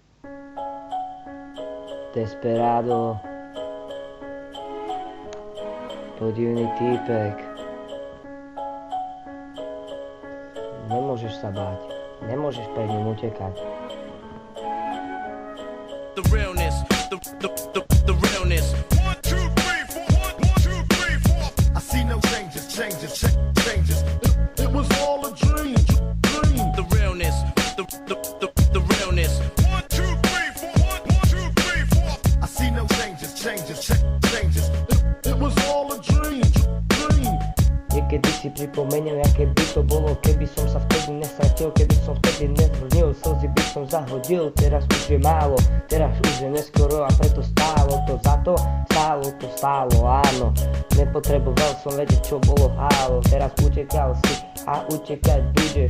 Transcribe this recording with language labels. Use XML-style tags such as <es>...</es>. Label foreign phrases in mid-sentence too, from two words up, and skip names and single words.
<sk>Desperado. Podivný týpek. Nemôžeš sa báť. Nemôžeš pred ním utekať.</sk> <en>The realness, the realness. 1, 2, 3, 4. 1, 2, 3, 4. I see no changes. It was all a dream. The realness, the realness. 1, 2, 3, 4. 1, 2, 3, 4. I see no changes. It was all a dream.</en> <sk>Niekedy si pripomeniem, aké by to bolo, keby som sa vtedy nestratil, keby som vtedy nezvrnil, slzy by som zahodil. Teraz už je málo, teraz už je neskoro a preto stálo to za to, stálo, áno. Nepotreboval som vedieť, čo bolo hálo, teraz utekal si a utekať budeš.</sk>